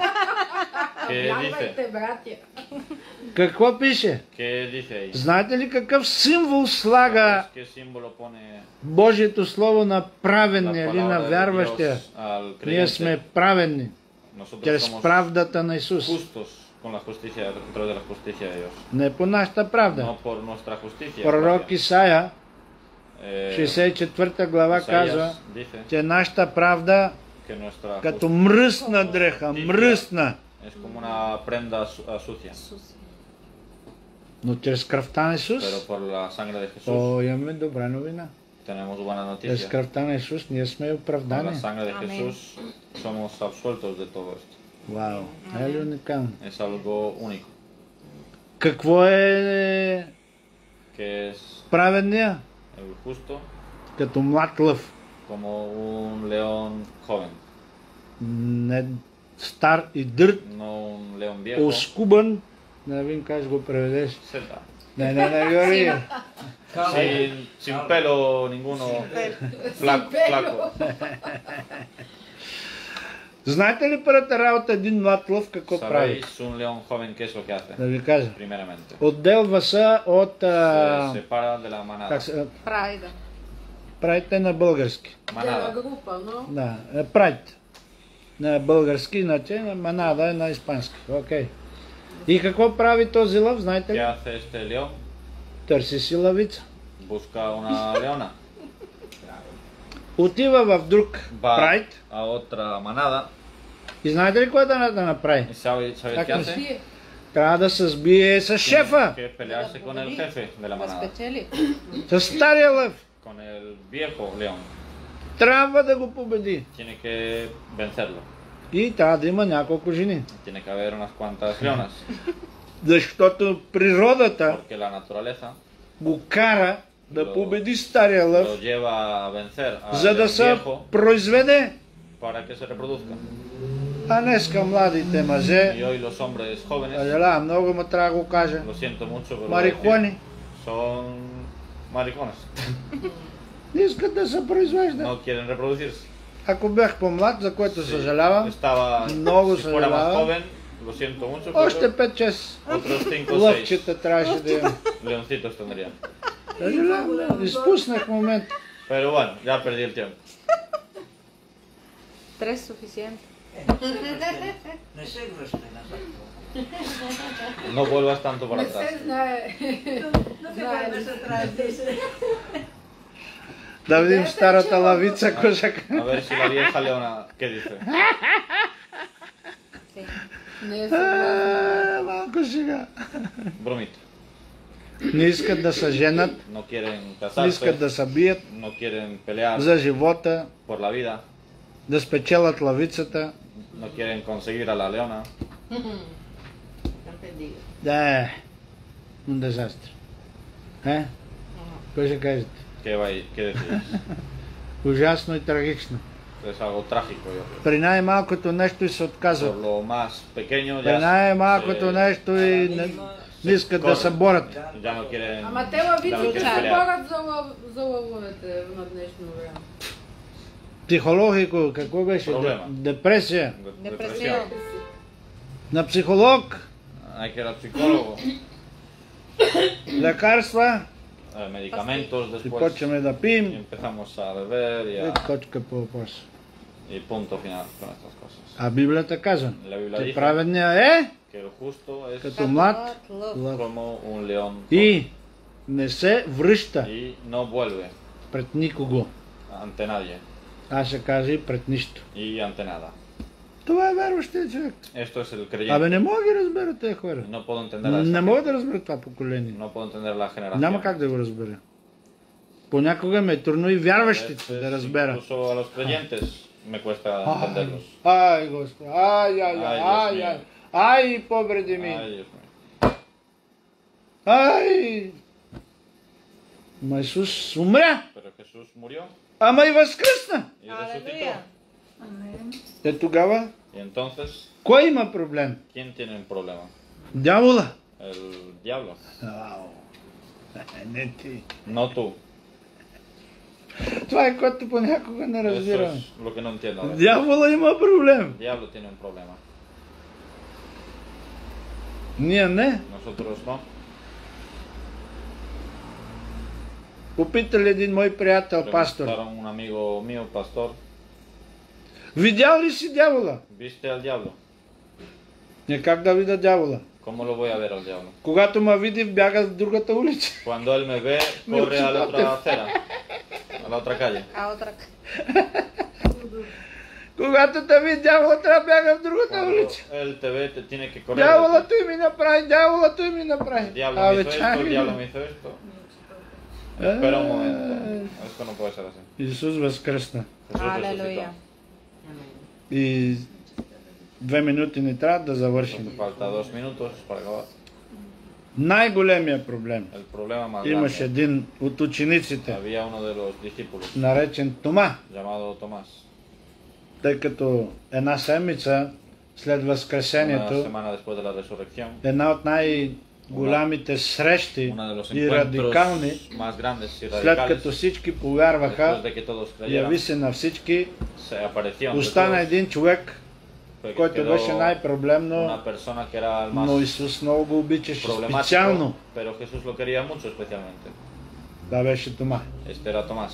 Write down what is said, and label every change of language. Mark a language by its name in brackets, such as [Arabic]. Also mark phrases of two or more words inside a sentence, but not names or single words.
[Spanish] ¿Qué dice? [Bulgarian] Вярвайте, братя. Какво пише? [Spanish] ¿Qué dice ahí? [Bulgarian] Знаете ли какъв символ слага [Spanish] ¿Qué símbolo pone [Bulgarian] Божието Слово на [Spanish] la [Bulgarian] праведния или на [Spanish] palabra de [Bulgarian] вярващия? [Spanish] Dios al [Bulgarian] Ние [Spanish] creyente? [Bulgarian] сме праведни [Spanish] Nosotros [Bulgarian] чрез [Spanish] somos [Bulgarian] правдата на Исус. [Spanish] justos con la justicia, a través de la justicia de Dios. [Bulgarian] Не по нашата правда. [Spanish] No por nuestra justicia. [Bulgarian] Пророк [Spanish] propia. [Bulgarian] Исаия, Eh, 64 глава [Spanish] Isaías [Bulgarian] казва, [Spanish] dice [Bulgarian] че нашата правда [Spanish] que nuestra [Bulgarian] като мръсна дреха, мръсна, [Spanish] es como una prenda sucia, [Bulgarian] но чрез кръвта на Исус, [Spanish] pero por la sangre de Jesús [Bulgarian] то имаме добра новина. [Spanish] tenemos buena [Bulgarian] Чрез [Spanish] noticia. [Bulgarian] кръвта на Исус ние сме [Spanish] Con la [Bulgarian] оправдани. [Spanish] sangre de Amén. Jesús somos absueltos de todo esto. [Bulgarian] Вау, е ли уникално? [Spanish] Es algo único, [Bulgarian] Какво е [Spanish] que es [Bulgarian] праведния? [Spanish] el justo [Bulgarian] Като млад лъв, [Spanish] como un león joven, [Bulgarian] не стар и дърт, [Spanish] no un león viejo. [Bulgarian] оскубан, не вим как ще го преведеш. [Spanish] Seta. [Bulgarian] Не, Георги. [Spanish] Sin pelo ninguno, flaco. [Bulgarian] Знаете ли първата работа един млад лъв какво прави? [Spanish] ¿Sabéis un león joven qué es lo que hace? [Bulgarian] Да ви кажа. [Spanish] Primeramente, [Bulgarian] Отделва се от... [Spanish] se separa de la manada. [Bulgarian] как се... Прайда. Правите на български. Дела [Spanish] Manada. [Bulgarian] група, но Да, прайд. На български, иначе на манада е на испански. Окей. И какво прави този лъв, знаете [Spanish] ¿Qué [Bulgarian] ли? [Spanish] hace este león? [Bulgarian] Търси си лъвица. [Spanish] Busca una leona. [Bulgarian] Отива в друг [Spanish] Va [Bulgarian] прайд [Spanish] a otra manada. [Bulgarian] и знаете ли какво да направи? [Spanish] ¿Y sabéis [Bulgarian] Так [Spanish] qué [Bulgarian] не [Spanish] hace? [Bulgarian] си Трябва да се сбие с шефа, [Spanish] Que pelearse con el jefe de la [Bulgarian] Да [Spanish] manada. [Bulgarian] спечели. с стария лъв. [Spanish] Con el viejo león. [Bulgarian] Трябва да го победи. [Spanish] Tiene que vencerlo. [Bulgarian] И трябва да има няколко жени. [Spanish] Tiene que haber unas cuantas leonas. [Bulgarian] Защото природата [Spanish] Porque la naturaleza [Bulgarian] го кара да победи стария лъв, [Spanish] lo lleva a vencer [Bulgarian] за [Spanish] al [Bulgarian] да се [Spanish] viejo [Bulgarian] произведе. [Spanish] para que se reproduzca. [Bulgarian] А днеска младите [Spanish] Y [Bulgarian] мъже, [Spanish] hoy los hombres jóvenes, [Bulgarian] съжалявам много, ма трябва да го кажа, [Spanish] lo siento mucho, pero voy a decir, [Bulgarian] марихуани, [Spanish] son maricones. [Bulgarian] не искат да се произвеждат. [Spanish] No quieren reproducirse. [Bulgarian] Ако бях по-млад, за което съжалявам, [Spanish] Estaba, [Bulgarian] Много [Spanish] si fuera más [Bulgarian] съжалявам. [Spanish] joven, lo siento mucho, pero [Bulgarian] още 5-6 [Spanish] otros 5 o 6 [Bulgarian] лъвчета трябваше да имам. [Spanish] leoncitos tendría. [Bulgarian] Съжалявам, изпуснах момент. [Spanish] Pero bueno, ya perdí el tiempo. 3 suficiente. [Bulgarian] Не се връщай назад. [Spanish] No vuelvas tanto para [Bulgarian] не [Spanish] atrás. [Bulgarian] се знае. [Spanish] No te vuelves atrás, dice. [Bulgarian] Да видим старата лавица, какво ще кажа. [Spanish] A ver si la vieja leona, ¿qué dice? Sí. [Bulgarian] Не е съгласна. Малко сега. [Spanish] Bromita. [Bulgarian] Не искат да се женат, [Spanish] No quieren [Bulgarian] не искат [Spanish] casarse, [Bulgarian] да се бият [Spanish] no quieren pelear [Bulgarian] за живота, [Spanish] por la vida, [Bulgarian] да спечелят лавицата. [Spanish] no quieren conseguir a la leona. [Bulgarian] Да, [Spanish] un desastre. [Bulgarian] Какво ще кажете? [Spanish] ¿Qué decís? [Bulgarian] Ужасно и трагично. [Spanish] Es algo trágico, yo creo. [Bulgarian] При най-малкото нещо и се [Spanish] Por [Bulgarian] отказват. [Spanish] lo más pequeño [Bulgarian] При [Spanish] ya, [Bulgarian] най-малкото нещо и не искат да се борят. [Spanish] ya no quieren, [Bulgarian] Ама те [Spanish] ya no [Bulgarian] лавиците [Spanish] quieren [Bulgarian] се [Spanish] pelear. [Bulgarian] борят за лъвовете на днешно време. Психологико, какво беше? Проблема. Депресия. [Spanish] Depresión. [Bulgarian] На психолог, [Spanish] Hay que ir al psicólogo. [Bulgarian] лекарства, [Spanish] Medicamentos [Bulgarian] и [Spanish] después. [Bulgarian] почваме да [Spanish] Y [Bulgarian] пием. [Spanish] empezamos a beber [Bulgarian] И точка по въпроса. [Spanish] y punto final con estas cosas. [Bulgarian] А Библията казва, [Spanish] La Biblia [Bulgarian] че [Spanish] dice [Bulgarian] праведния е [Spanish] que el justo es [Bulgarian] като млад Лъв. лъв. [Spanish] como un león [Bulgarian] И не се връща [Spanish] y no vuelve [Bulgarian] пред никого. [Spanish] ante nadie [Bulgarian] Аз ще кажа и пред нищо. [Spanish] y ante nada. [Bulgarian] Това е вярващия човек. [Spanish] Esto es el [Bulgarian] Абе [Spanish] creyente. [Bulgarian] не мога да ги разбера тези хора. [Spanish] No puedo entender a [Bulgarian] Не [Spanish] esta [Bulgarian] мога [Spanish] gente. [Bulgarian] да разбера това поколение. [Spanish] No puedo entender la generación. [Bulgarian] Няма как да го разбера. Понякога ме е трудно и вярващите [Spanish] Veces, [Bulgarian] да разбера. [Spanish] Incluso a los creyentes me cuesta entenderlos. [Bulgarian] Ай, Господи, ай, Ай, [Spanish] Dios mío. [Bulgarian] ай, побреди ми. [Spanish] Ay, Dios mío. [Bulgarian] Ай! Ма Исус умря, [Spanish] Pero Jesús murió [Bulgarian] ама и възкръсна. [Spanish] y resucitó. [Bulgarian] Алелуя. Е тогава, [Spanish] Y entonces, [Bulgarian] кой има проблем? [Spanish] ¿quién tiene un problema? [Bulgarian] Дявола. [Spanish] El diablo, Ау. [Bulgarian] Не ти. [Spanish] no tú. [Bulgarian] Това е което понякога не [Spanish] Eso [Bulgarian] разбираме. [Spanish] es lo que no entiendo. A veces. [Bulgarian] Дявола има проблем. [Spanish] El diablo tiene un problema. [Bulgarian] Ние не. [Spanish] Nosotros no. [Bulgarian] Попитали един мой приятел, пастор. [Spanish] Preguntaron un amigo mío, pastor, [Bulgarian] Видял ли си дявола? [Spanish] ¿viste al diablo? [Bulgarian] Не, как да видя дявола? [Spanish] ¿Cómo lo voy a ver al diablo? [Bulgarian] Когато ме види, бяга в другата улица. [Spanish] Cuando él me ve, corre a la otra acera, a la otra calle. [Bulgarian] А от ръка. Когато те види дявола, трябва да бяга в другата [Spanish] Cuando [Bulgarian] улица. [Spanish] él te ve, te tiene que correr. [Bulgarian] Дявола той ми направи, дявола той ми направи. [Spanish] El diablo me hizo esto, [Bulgarian] чакай. [Spanish] el diablo me hizo esto. Espera un momento. Esto no puede ser así. [Bulgarian] Исус възкръсна. [Spanish] Jesús resucitó. [Bulgarian] Алелуя. И 2 минути не трябва да завършим. [Spanish] Nos falta 2 minutos para acabar. [Bulgarian] Най-големия проблем. [Spanish] El problema más [Bulgarian] Имаше [Spanish] grande. [Bulgarian] един от учениците, [Spanish] Había uno de los discípulos [Bulgarian] наречен Тома, [Spanish] llamado Tomás. [Bulgarian] тъй като една седмица след [Spanish] Una [Bulgarian] Възкресението, [Spanish] semana después de la resurrección, [Bulgarian] една от най-голямите срещи [Spanish] uno de los [Bulgarian] и радикални, [Spanish] encuentros más grandes y [Bulgarian] след [Spanish] radicales, [Bulgarian] като всички [Spanish] después [Bulgarian] повярваха, [Spanish] de que todos [Bulgarian] яви [Spanish] creyeran, [Bulgarian] се на всички, [Spanish] se apareció ante [Bulgarian] остана [Spanish] todos, [Bulgarian] един човек, [Spanish] que [Bulgarian] който [Spanish] quedó [Bulgarian] беше най-проблемно, [Spanish] una persona que era el [Bulgarian] но [Spanish] más [Bulgarian] Исус много го обичаше [Spanish] problemático, [Bulgarian] специално. [Spanish] pero Jesús lo quería mucho especialmente. [Bulgarian] Това беше Тома. [Spanish] Este era Tomás.